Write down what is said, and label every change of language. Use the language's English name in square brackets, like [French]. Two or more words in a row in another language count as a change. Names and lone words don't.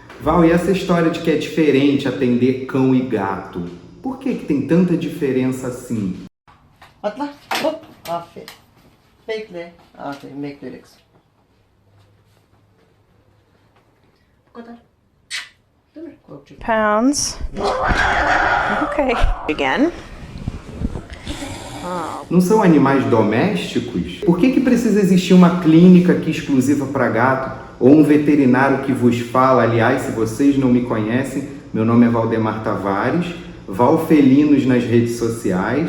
[Portuguese] Val, e essa história de que é diferente atender cão e gato? Por que tem tanta diferença assim? [Turkish] Atla, hop, aferin. Bekle, aferin, bekle kızım. Bu kadar. Değil mi? Korkacak. [English] Pounds. Okay. Again. [Portuguese] Não são animais domésticos? Por que precisa existir uma clínica aqui exclusiva para gato? Ou um veterinário que vos fala? Aliás, se vocês não me conhecem, meu nome é Valdemar Tavares, Val Felinos nas redes sociais.